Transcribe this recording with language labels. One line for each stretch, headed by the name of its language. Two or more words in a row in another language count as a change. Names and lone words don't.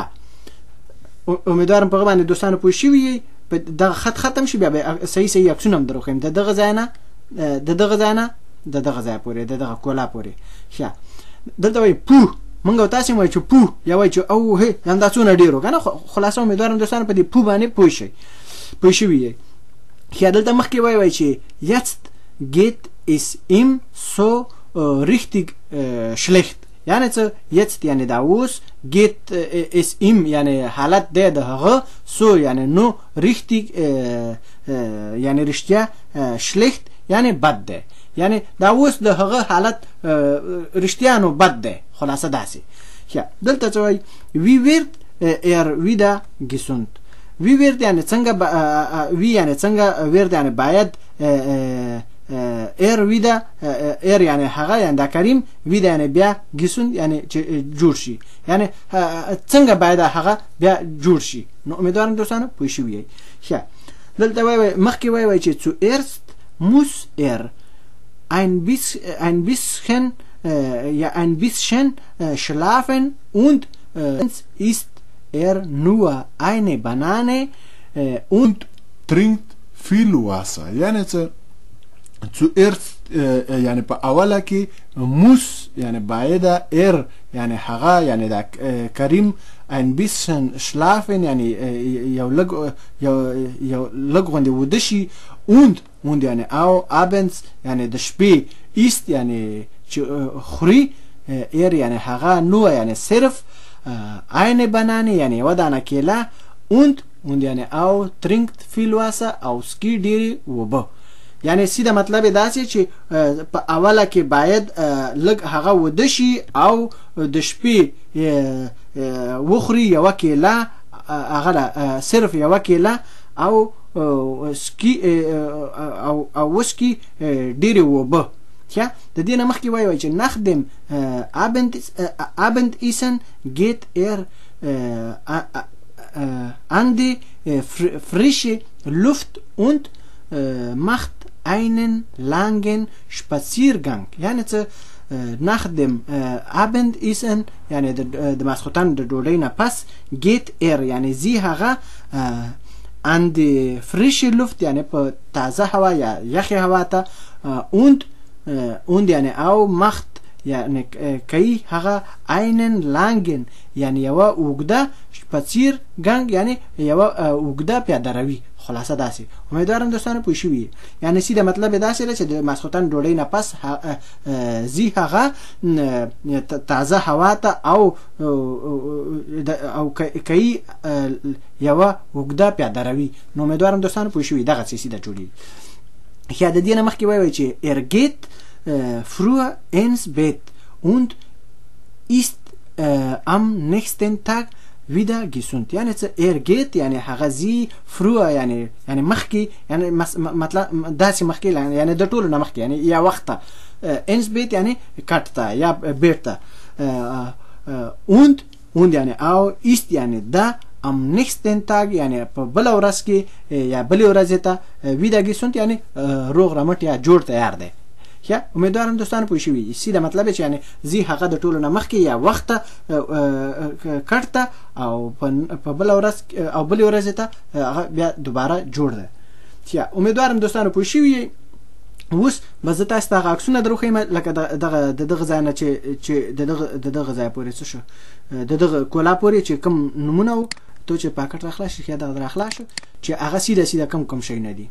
Pashto: امیدوارم په هغه باندې دوستانو پوه شوي یئ. دغه خط ختم شي بیا صحیح عکسونه هم در وښیم د دغه ځای نه د دغه ځای پورې د دغه کولا پورې. ښه دلته وایي پوه، موږ او تاسې وایي چې پوه یا وایي چې او هې همدا څونه ډېر و که نه. خلاصه امیدوارم دوستانو په دې پوه باندې پوه شوي یئ. ښه دلته مخکې وایي چې
German: jetzt geht es ihm so richtig schlecht
Pashto: یعنی څه jetzt یعنی دا اوس،
German: geht es ihm
Pashto: یعنی حالت دی د هغه، so یعنی نو، richtig یعنی رښتیا، schlecht یعنی بد دی یعنی دا اوس د هغه حالت رښتیا نو بد دی. خلاصه داسې. دلته څه وایي
German: wie wird er wieder gesund. Wie wird
Pashto: یعنی څنګه wie یعنی څنګه wird یعنی باید
German: er wieder er
Pashto: یعنی هغه یعنی دا کریم wieder یعنی بیا gesund یعنی جوړ شي یعنی څنګه باید هغه بیا جوړ شي. نو امیدوارم دوستانو پوه شوي یې. دلته وایي مخکې وایي چې
German: zuerst muss er ein bisschen schlafen und isst er nur eine Banane und trinkt viel Wasser.
Pashto: یعنی zuerst یعنی په اوله کې muss یعنی باید er یعنی هغه یعنی دا کریم
German: ein bisschen schlafen
Pashto: یعنی یو لږ غوندې وده شي und یعنی او abends یعنی د شپې ist یعنی چې خوري er یعنی هغه nur یعنی صرف
German: eine Banane
Pashto: یعنی یوه دانه کیله und یعنی او
German: trinkt viel Wasser
Pashto: او سکي ډېرې اوبه. یعنی سیده مطلب داسې چې په اوله کې باید لږ هغه وده شي او د شپې وخوري یوه کیله هغه صرف یوه کیله او سکي او وسکي ډېرې اوبه. د دې نه مخکې وایي چې
German: nach dem Abendessen geht er an die frische Luft und macht einen langen Spaziergang.
Pashto: یعنی څه
German: nach dem Abendessen
Pashto: یعنی د ماسخوتن د ډوډۍ نه پس
German: geht er
Pashto: یعنی زی هغه
German: an die frische Luft
Pashto: یعنی په تازه هوا یا یخې هوا ته und یعنی او macht یعنی کوي هغه
German: einen langen
Pashto: یعنی یوه اوږده spaziergang یعنی یوه اوږده پیاده روي. خلاصه داسې امیدوارم دوستانو پوه شوي. یعنی سیده مطلب یې داسې دی چې د ماسخوتن ډوډۍ نه پس ځي هغه تازه هوا ته او کوي یوه اوږده پیاده روي. نو امیدوارم دوستانو پوه شوي دغسې سیده جوړېږي. د دې نه مخکې وایي چې
German: er geht früher ins Bett und ist am nächsten Tag wieder gesund.
Pashto: یعنی
German: er geht
Pashto: یعنی هغه زی früher یعنی مخکې یعنی مطلب داسې مخکې یعنی د ټولو نه مخکې یعنی یا وخت ته
German: ins Bett
Pashto: یعنی کټ ته یا بیت ته und یعنی او ist یعنی دا
German: am nächsten Tag
Pashto: یعنی په بله ورځ کې یا بلې ورځې ته
German: wieder gesund
Pashto: یعنی روغ رمټ یا جوړ تیار دی. امیدوارم دوستانو پوه شوي. سیده مطلب چې یعنی زی هغه د ټولو نه مخکې یا وخت ته کټ ته او په بله ورځ او بلې ورځې ته هغه بیا دوباره جوړ دی. امیدوارم دوستانو پوه شوي. اوس به زه تاسو ته هغه عکسونه در وښیم لکه د دغه ځای نه چې د دغه ځای پورې څه شو د دغه کولا پورې چې کوم نومونه وو تو چې پاکټ راخلاص شي دغه راخلاص شو چې هغه سیده کوم شیونه دي.